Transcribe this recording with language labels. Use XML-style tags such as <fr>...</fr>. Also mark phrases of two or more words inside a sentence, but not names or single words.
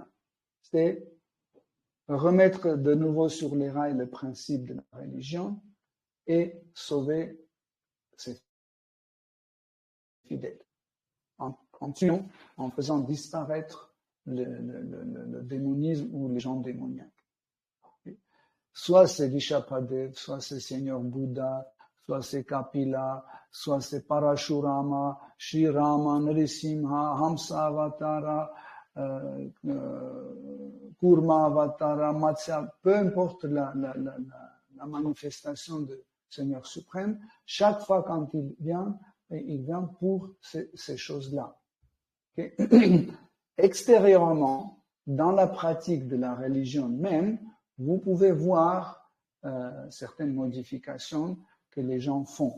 <fr>C'est remettre de nouveau sur les rails le principe de la religion et sauver ses fidèles. En tuant, en faisant disparaître le démonisme ou les gens démoniaques. Soit c'est Vishapadev, soit c'est Seigneur Bouddha, soit c'est Kapila, soit c'est Parashurama, Shri Rama, Narasimha, Hamsa Avatara, Kurma Avatara, Matsya, peu importe la manifestation de Seigneur suprême, chaque fois quand il vient pour ces choses-là. Okay? Extérieurement, dans la pratique de la religion même, vous pouvez voir certaines modifications que les gens font.</fr>